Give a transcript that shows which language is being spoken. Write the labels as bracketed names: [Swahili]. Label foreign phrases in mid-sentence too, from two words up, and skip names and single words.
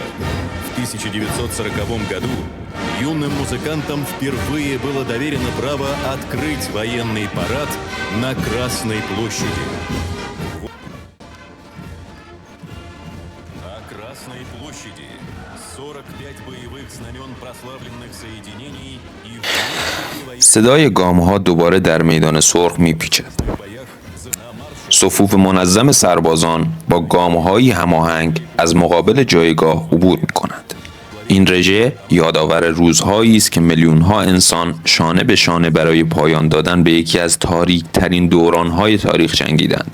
[Russian] В 1940 году юным музыкантам впервые было доверено право открыть военный парад на Красной площади. На Красной площади 45 боевых знамен прославленных соединений и [Persian] صدای گام‌ها دوباره در میدان سرخ می‌پیچد. صفوف منظم سربازان با گام‌هایی هماهنگ از مقابل جایگاه عبور می‌کنند. این رژه یادآور روزهایی است که میلیون‌ها انسان شانه به شانه برای پایان دادن به یکی از تاریک‌ترین دوران‌های تاریخ جنگیدند.